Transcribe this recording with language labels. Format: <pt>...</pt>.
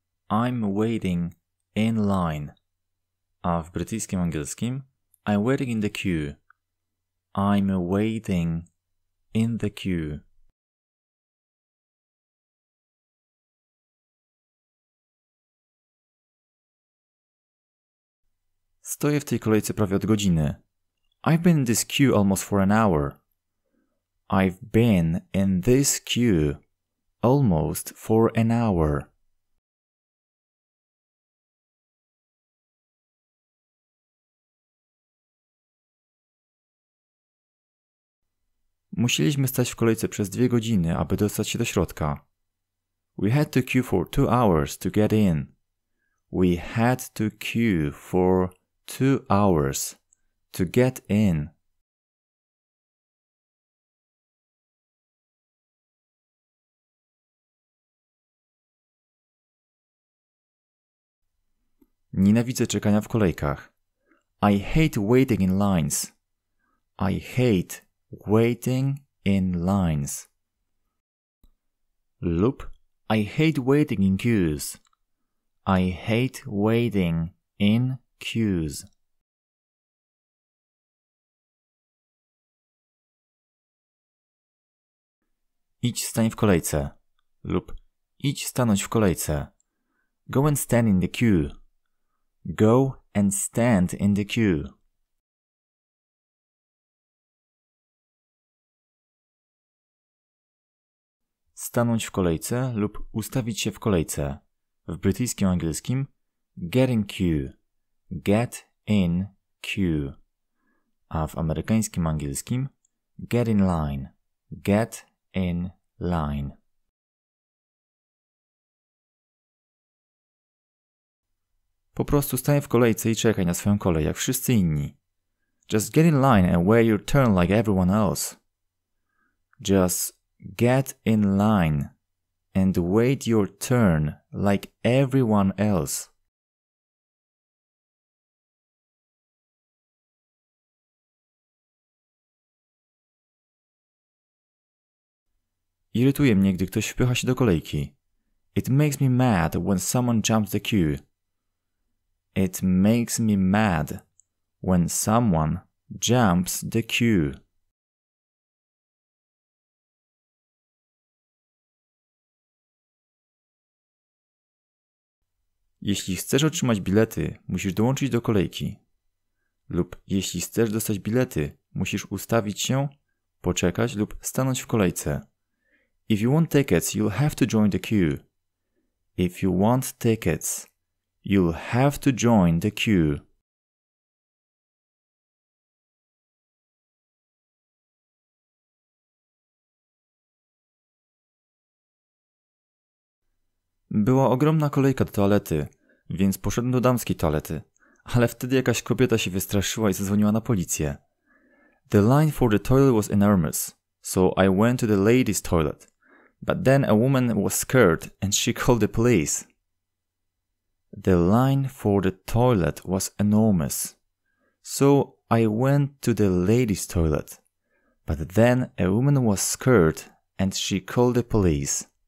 <en>I'm waiting in line.</en> <pl>A w brytyjskim angielskim</pl> <en>I'm waiting in the queue. I'm waiting in the queue.</en> <pl>Stoję w tej kolejce prawie od godziny.</pl> <en>I've been in this queue almost for an hour. I've been in this queue almost for an hour.</en> <pl>Musieliśmy stać w kolejce przez 2 godziny, aby dostać się do środka.</pl> <en>We had to queue for 2 hours to get in. We had to queue for 2 hours to get in.</en> <pl>Nienawidzę czekania w kolejkach.</pl> <en>I hate waiting in lines. I hate waiting in lines. Lub I hate waiting in queues. I hate waiting in queues.</en> <pl>Idź stań w kolejce. Lub idź stanąć w kolejce.</pl> <en>Go and stand in the queue. Go and stand in the queue.</en> <pl>Stanąć w kolejce lub ustawić się w kolejce. W brytyjskim angielskim</pl> <en>get in queue, get in queue,</en> <pl>a w amerykańskim angielskim</pl> <en>get in line, get in line.</en> <pl>Po prostu stań w kolejce i czekaj na swoją kolej, jak wszyscy inni.</pl> <en>Just get in line and wait your turn like everyone else. Just get in line and wait your turn like everyone else.</en> <pl>Irytuje mnie, gdy ktoś wpycha się do kolejki.</pl> <en>It makes me mad when someone jumps the queue. It makes me mad when someone jumps the queue.</en> <pl>Jeśli chcesz otrzymać bilety, musisz dołączyć do kolejki. Lub jeśli chcesz dostać bilety, musisz ustawić się, poczekać lub stanąć w kolejce.</pl> <en>If you want tickets, you'll have to join the queue. If you want tickets, you'll have to join the queue.</en> <pl>Była ogromna kolejka do toalety, więc poszedłem do damskiej toalety, ale wtedy jakaś kobieta się wystraszyła i zadzwoniła na policję.</pl> <en>The line for the toilet was enormous, so I went to the ladies' toilet, but then a woman was scared and she called the police. The line for the toilet was enormous, so I went to the ladies' toilet, but then a woman was scared and she called the police.</en>